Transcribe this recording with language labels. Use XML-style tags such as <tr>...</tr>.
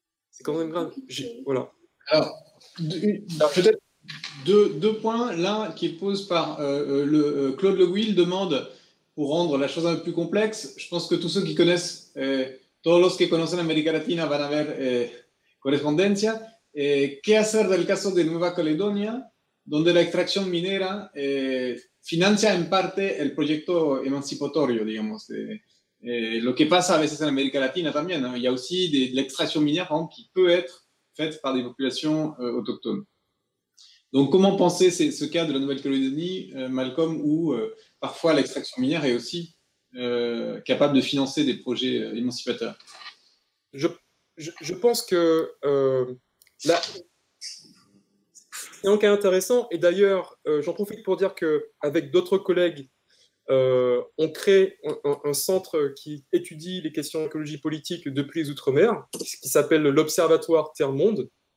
<fr>C'est quand même grave. Voilà. Alors, peut-être deux points. L'un qui est posé par Claude Le Gouil demande, pour rendre la chose un peu plus complexe, je pense que tous ceux qui connaissent,</fr> <es>todos los que conocen América Latina van a ver correspondencia. ¿Qué hacer del caso de Nueva Caledonia, donde la extracción minera financia en parte el proyecto emancipatorio, digamos, lo que pasa a veces en América Latina también, ¿no?</es> <fr>Il y a aussi de l'extraction minière, par exemple, qui peut être faite par des populations autochtones. Donc, comment penser ce cas de la Nouvelle-Calédonie, Malcolm, où parfois l'extraction minière est aussi capable de financer des projets émancipateurs? Je pense que c'est un cas intéressant, et d'ailleurs, j'en profite pour dire qu'avec d'autres collègues, on crée un centre qui étudie les questions d'écologie politique depuis les Outre-mer, qui s'appelle l'Observatoire Terre-Monde,</fr>